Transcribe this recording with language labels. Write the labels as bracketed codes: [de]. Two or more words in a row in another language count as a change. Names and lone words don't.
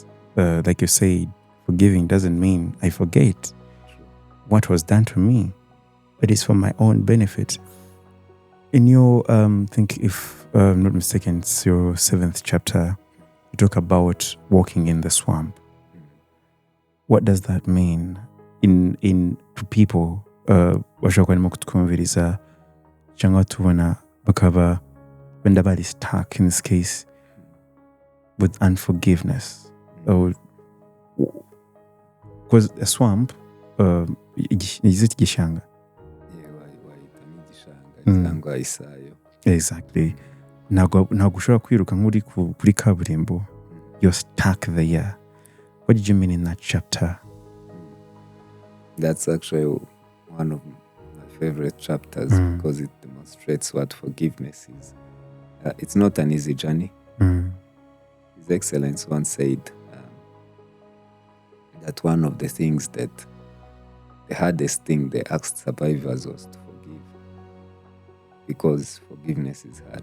[en] Like you said, forgiving doesn't mean I forget what was done to me, but it's for my own benefit. In your, think if I'm not mistaken, it's your 7th chapter, you talk about walking in the swamp. What does that mean to people [rw] bashobora kuba barimo kutwumviriza cyangwa tubona bakaba wenda bari [en] stuck in this case with unforgiveness? Because a swamp is it igishanga? [rw] Cyangwa isayo. [en] Exactly. [rw] Ntabwo ushobora kwiruka nk'uri kuri kaburimbo. [en] You're stuck there. What did you mean in that chapter? That's actually one of my favorite chapters because it demonstrates what forgiveness is. It's not an easy journey. His Excellence once said that one of the things that the hardest thing they asked survivors was to forgive, because forgiveness is hard.